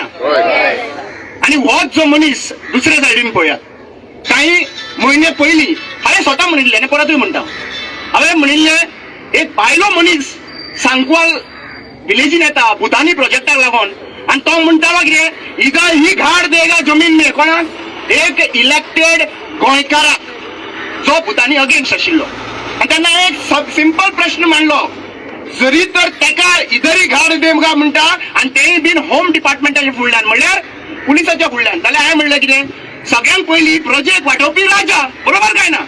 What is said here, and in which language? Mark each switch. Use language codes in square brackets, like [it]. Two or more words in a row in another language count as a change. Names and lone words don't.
[kok] आणि होच जो मनीस दुसऱ्या सायडीन पळयात, काही म्हयने पयलीं हांवें स्वता म्हणिल्लें आनी परतूय म्हणटा, हांवें म्हणिल्लें एक भायलो मनीस सांकवाल विलेजीन येता भुतानी प्रोजेक्टाक लागून, आणि तो म्हणटालो कितें, [hi] इधर ही घाट देगा जमीन में, [kok] कोणाक, एक इलेक्टेड गोंयकाराक जो भुतानी अगेन्स्ट आशिल्लो. आणि त्यांना एक सिंपल प्रश्न मांडलो, जरी तर तेका [hi] इधरी घाट देगा [kok] म्हणटा आणि तेय बीन होम डिपार्टमेंटाच्या फुडल्यान, म्हणल्यार पुलिसाच्या फुडल्यान, जाल्यार हांवें म्हणलें कितें, सगळ्यांत पयलीं प्रोजेक्ट वांटोवपी राजा, बरोबर काय ना.